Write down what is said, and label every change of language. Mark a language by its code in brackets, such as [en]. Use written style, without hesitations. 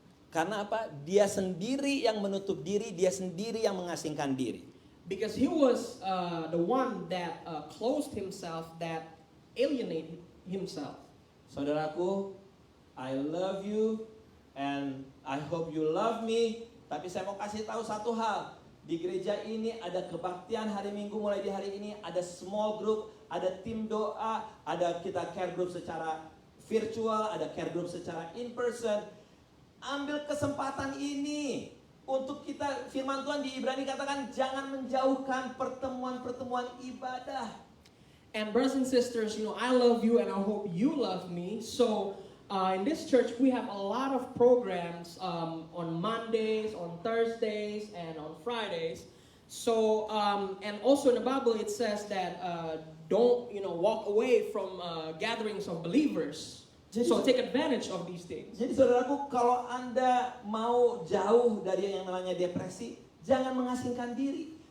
[id] Karena apa? Dia sendiri yang menutup diri, dia sendiri yang mengasingkan diri. [en] Because he was the one that closed himself, that alienated himself. Saudaraku, I love you and I hope you love me. [id] Tapi saya mau kasih tahu satu hal. Di gereja ini ada kebaktian hari Minggu mulai di hari ini. Ada small group, ada tim doa, ada kita care group secara virtual, ada care group secara in person. Ambil kesempatan ini untuk kita, firman Tuhan di Ibrani katakan jangan menjauhkan pertemuan-pertemuan ibadah. [en] And brothers and sisters, I love you and I hope you love me. So in this church, we have a lot of programs on Mondays, on Thursdays, and on Fridays. So, and also in the Bible, it says that don't, walk away from gatherings of believers. So take advantage of these things. [id] Jadi saudaraku, kalau Anda mau jauh dari yang namanya depresi, jangan mengasingkan diri.